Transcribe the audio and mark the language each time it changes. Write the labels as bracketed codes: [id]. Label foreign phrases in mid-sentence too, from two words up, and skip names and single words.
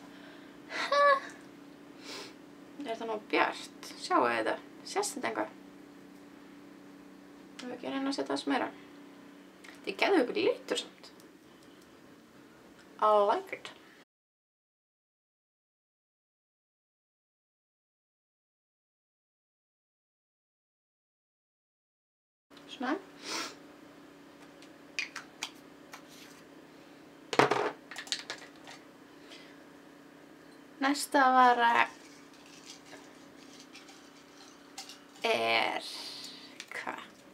[is] Er það nú bjart? Sjáu þetta? Sést þetta eitthvað? Ég vil ekki reyna að setja það meira. Þið geðu ykkur litur samt. [en] I like it. [is] Svona. Næsta vara er hvað?